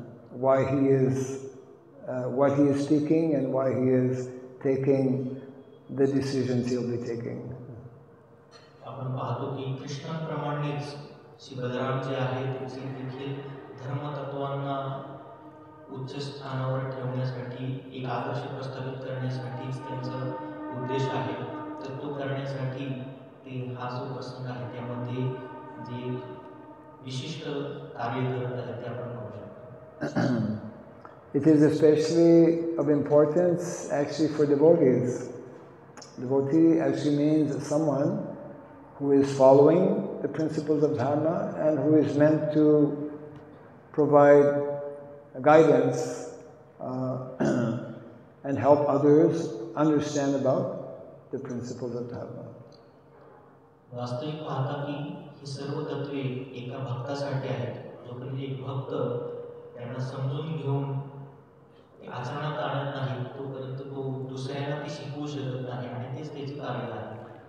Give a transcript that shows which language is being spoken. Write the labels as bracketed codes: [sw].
[en] why he is what he is speaking and why he is taking the decisions he'll be taking. [mr] आपण पाहतो की कृष्णाप्रमाणेच श्री बलराम जे आहेत ते देखील धर्मतत्वांना उच्च स्थानावर ठेवण्यासाठी एक आदर्श प्रस्थापित करण्यासाठीच त्यांचा उद्देश आहे. तर तो करण्यासाठी ते हा जो प्रसंग आहे त्यामध्ये जे विशिष्ट कार्य करत आहेत ते आपण पाहू शकतो. [en] It is especially of importance actually for devotees. Devotee actually means someone who is following the principles of dharma and who is meant to provide guidance and help others understand about the principles of dharma. [mr] वास्तविक पाहता की ही सर्व तत्वे एका भक्तासाठी आहेत. जोपर्यंत एक भक्त त्यांना समजून घेऊन आचरणात आणत नाही तोपर्यंत तो दुसऱ्यांना ती शिकवू शकत नाही आणि तेच त्याचे कार्य आहे.